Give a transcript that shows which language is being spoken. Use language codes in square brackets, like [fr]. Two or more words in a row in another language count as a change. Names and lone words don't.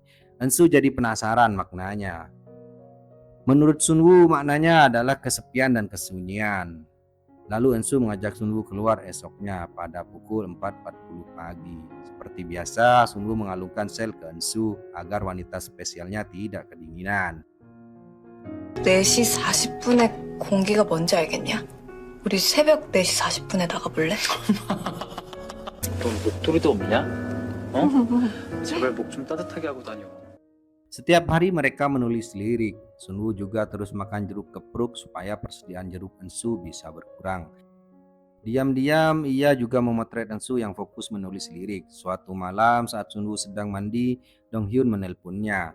[id] Ensu jadi penasaran maknanya. Menurut Sunwoo, maknanya adalah kesepian dan kesunyian. Lalu Ensu mengajak Sunwoo keluar esoknya pada pukul 4.40 pagi. Seperti biasa, Sunwoo mengalungkan sel ke Ensu agar wanita spesialnya tidak kedinginan. [ko] 4시 40분에 공기가 뭔지 알겠냐? 우리 새벽 4시 40분에 나가볼래? 넌 목도리도 없냐? 어? 제발 목 좀 따뜻하게 하고 다녀. [id] Setiap hari mereka menulis lirik. Sunwoo juga terus makan jeruk kepruk supaya persediaan jeruk Ensu bisa berkurang. Diam-diam ia juga memotret Ensu yang fokus menulis lirik. Suatu malam saat Sunwoo sedang mandi, Dong Hyun menelponnya.